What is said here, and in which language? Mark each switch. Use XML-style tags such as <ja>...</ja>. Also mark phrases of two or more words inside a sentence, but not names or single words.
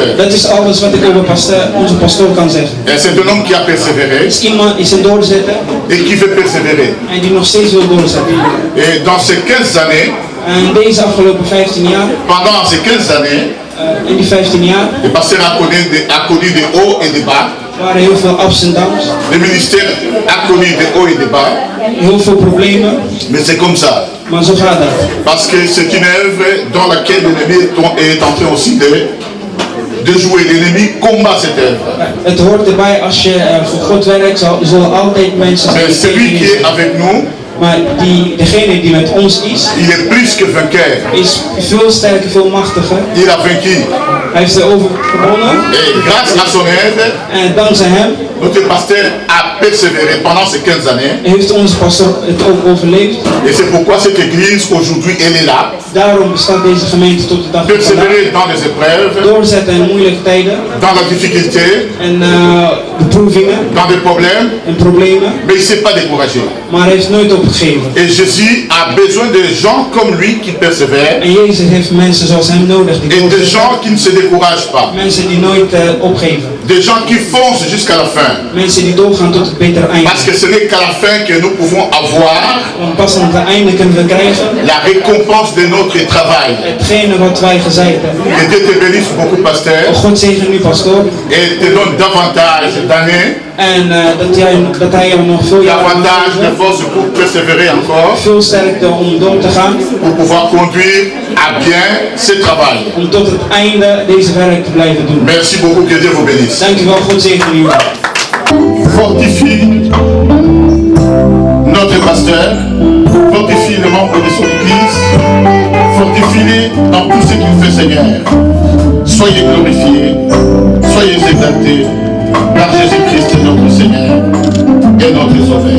<nl>Dat is alles wat ik over onze pastoor kan zeggen.</nl> <fr>Et c'est un homme qui a persévéré.</fr> <nl>Is een doorzetter.</nl> <fr>Et qui veut persévérer.</fr> <nl>En die nog steeds wil doorzetten.</nl> <fr>Et dans ces 15 années.</fr> <nl>En deze afgelopen 15 jaar.</nl> <fr>Pendant ces 15 années.</fr> <nl>In die 15 jaar.</nl> <fr>Le pasteur a connu des hauts et des bas.</fr> <nl>Er waren heel veel ups en downs.</nl> <fr>Le ministère a connu des hauts et des bas.</fr> <nl>Heel veel problemen.</nl> <fr>Mais c'est comme ça.</fr> <nl>Maar zo gaat dat.</nl> <fr>Parce que c'est une œuvre dans laquelle l'ennemi est en train aussi de jouer. L'ennemi combat cette œuvre.</fr> <nl>Het hoort erbij als je voor God werkt, zullen altijd mensen zijn.</nl> <fr>Mais celui qui est avec nous.</fr> <nl>Maar degene die met ons is,</nl> <fr>il est plus que vainqueur.</fr> <nl>Is veel sterker, veel machtiger.</nl> <fr>Il a vaincu.</fr> <nl>Hij heeft overwonnen.</nl> <fr>Et grâce à son aide,</fr> <nl>en dankzij hem,</nl> <fr>notre pasteur a persévéré pendant ces 15 années.</fr> <nl>Heeft onze pastor het ook overleefd.</nl> <fr>Et c'est pourquoi cette église aujourd'hui elle est là.</fr> <nl>Daarom bestaat deze gemeente tot de dag van vandaag.</nl> <fr>Persévérer dans les épreuves.</fr> <nl>Doorzetten in moeilijke tijden.</nl> <fr>Dans la difficulté.</fr> <nl>En beproevingen.</nl> <fr>Dans des problèmes.</fr> <nl>En problemen.</nl> <fr>Mais il ne s'est pas découragé.</fr> <nl>Maar hij heeft nooit opgegeven. te geven.</nl> <fr>Et Jésus a besoin de gens comme lui qui persévèrent.</fr> <nl>En Jezus heeft mensen zoals hem nodig die</nl> <fr>Et de</fr> <nl>doorzetten.</nl> <fr>gens qui ne se découragent pas.</fr> <nl>Mensen die nooit opgeven.</nl> <fr>Des gens qui foncent jusqu'à la fin.</fr> <nl>Mensen die doorgaan tot het betere einde.</nl> <fr>Parce que ce n'est qu'à la fin que nous pouvons avoir</fr> <nl>Want pas aan het einde kunnen we krijgen</nl> <fr>la récompense de notre travail.</fr> <nl>hetgene wat wij gezaaid hebben.</nl> <fr>Que Dieu te bénisse beaucoup, pasteur.</fr> <nl>God zegen u, pastoor.</nl> <fr>Et te donne davantage d'années.</fr> <nl>En dat hij er nog veel jaren</nl> <fr>Davantage de force pour persévérer encore.</fr> <nl>Veel sterkte om door te gaan.</nl> <fr>Pour pouvoir conduire à bien ce travail.</fr> <nl>Om tot het einde deze werk te blijven doen.</nl> <fr>Merci beaucoup, que Dieu vous bénisse.</fr> <nl>Dank u wel, God zegen u.</nl> <fr>Fortifie notre pasteur, fortifie le membre de son église, fortifie-les dans tout ce qu'il fait, Seigneur. Soyez glorifiés, soyez exaltés par Jésus-Christ, notre Seigneur et notre Sauveur.</fr>